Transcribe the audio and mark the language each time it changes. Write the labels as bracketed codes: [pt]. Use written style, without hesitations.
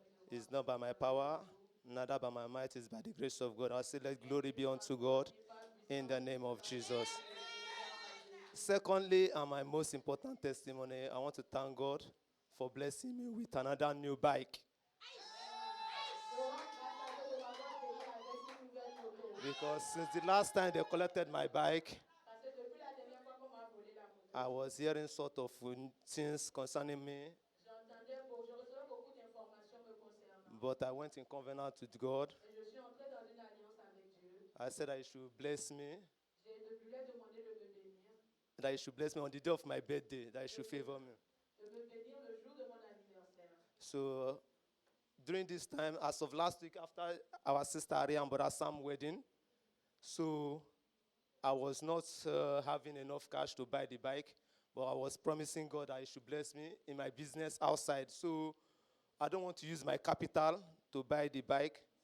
[en] It's not by my power, neither by my might, it's by the grace of God. I say, let glory be unto God in the name of Jesus. Secondly, and my most important testimony, I want to thank God for blessing me with another new bike. Because since the last time they collected my bike, [fr] Parce que depuis la dernière fois qu'on m'a volé la moto, [en] I was hearing sort of things concerning me, [fr] je recevais beaucoup d'informations me concernant. [en] but I went in covenant with God. [fr] Et je suis entré dans une alliance avec Dieu. [en] I said that He should bless me, [fr] Je lui ai demandé de me bénir, [en] that He should bless me on the day of my birthday, that He should favor me. [fr] de me bénir le jour de mon anniversaire. [en] So during this time, as of last week, after our sister Ari and brother Sam wedding, so I was not having enough cash to buy the bike, but I was promising God that He should bless me in my business outside. So I don't want to use my capital to buy the bike.